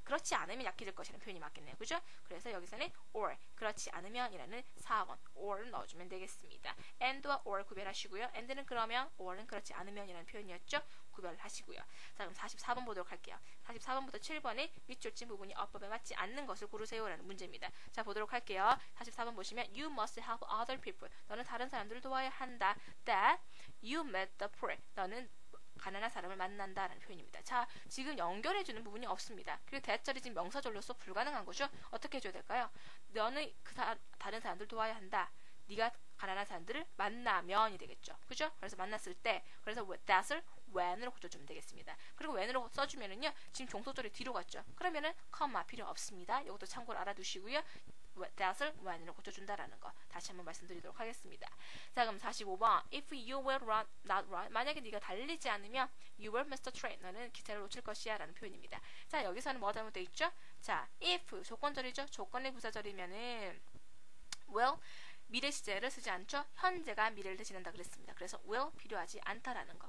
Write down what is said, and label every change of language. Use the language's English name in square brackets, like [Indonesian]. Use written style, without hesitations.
[Korean] 그렇지 않으면 약해질 것이라는 표현이 맞겠네요. 그죠? 그래서 여기서는 or 그렇지 않으면 이라는 4번 or를 넣어주면 되겠습니다. and와 or 구별하시고요. and는 그러면 or는 그렇지 않으면 이라는 표현이었죠. 구별하시고요. 자, 그럼 44번 보도록 할게요. 44번부터 7번에 밑줄 친 부분이 어법에 맞지 않는 것을 고르세요라는 문제입니다. 자, 보도록 할게요. 44번 보시면 [English] You must help other people. [Korean] 너는 다른 사람들을 도와야 한다. [English] That you met the poor. [Korean] 너는 가난한 사람을 만난다라는 표현입니다. 자, 지금 연결해주는 부분이 없습니다. 그리고 대절이 지금 명사절로서 불가능한 거죠. 어떻게 해줘야 될까요? 너는 다른 사람들 도와야 한다. 네가 가난한 사람들을 만나면이 되겠죠. 그죠? 그래서 만났을 때, 그래서 that을 when으로 고쳐주면 되겠습니다. 그리고 when으로 써주면은요, 지금 종속절이 뒤로 갔죠. 그러면은 comma 필요 없습니다. 이것도 참고로 알아두시고요. that을 when으로 고쳐준다라는 거 다시 한번 말씀드리도록 하겠습니다. 자, 그럼 45번 [English] If you will run, not run. [Korean] 만약에 네가 달리지 않으면 [English] you will miss the train. [Korean] 너는 기차를 놓칠 것이야 라는 표현입니다. 자, 여기서는 뭐 잘못되어 있죠? 자, if 조건절이죠. 조건의 부사절이면은 will 미래 시제를 쓰지 않죠. 현재가 미래를 대신한다 그랬습니다. 그래서 will 필요하지 않다라는 거.